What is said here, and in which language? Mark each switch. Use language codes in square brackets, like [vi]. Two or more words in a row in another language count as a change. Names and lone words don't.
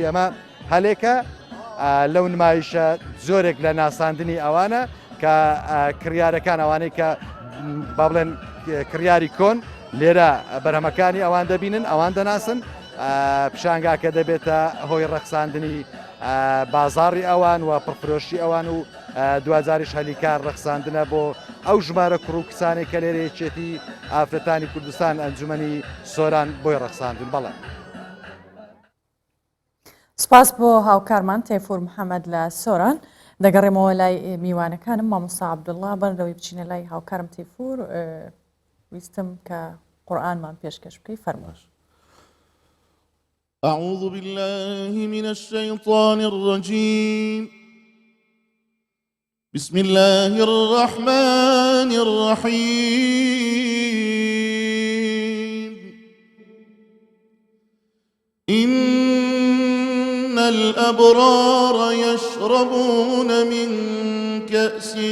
[ckb] ئەمە هەلێکە لەو نمایشە زۆرێک لە ناساندنی ئەوانە کە کڕیارەکان ئەوانەی کە با بڵێن کڕیاری کۆن لێرە بەرهەمەکانی ئەوان دەبینن ئەوان دەناسن پیشانگاکە دەبێتە هۆی ڕەخساندنی بازاڕی ئەوان و پڕفرۆشی ئەوان و دوجاریش هەلیکار ڕەخساندنە بۆ ئەو ژمارە کوڕ و کسانی کە لێرە یەکێتی ئافرەتانی کوردستان ئەنجومەنی سۆران بۆی ڕەخساندن بەڵێ. سپاس بۆ هاوکارمان تەیفور محەممەد لە سۆران دەگەڕێمەوە لای میوانەکانم مامۆستا عەبدوڵڵا بەرەوەی بچینە لای هاوکارم تەیفور ویستم کە قورئانمان پێشکەش بکەی فەرمووش. [ar] أعوذ بالله من الشيطان الرجيم بسم الله الرحمن الرحيم إن الأبرار يشربون من كأس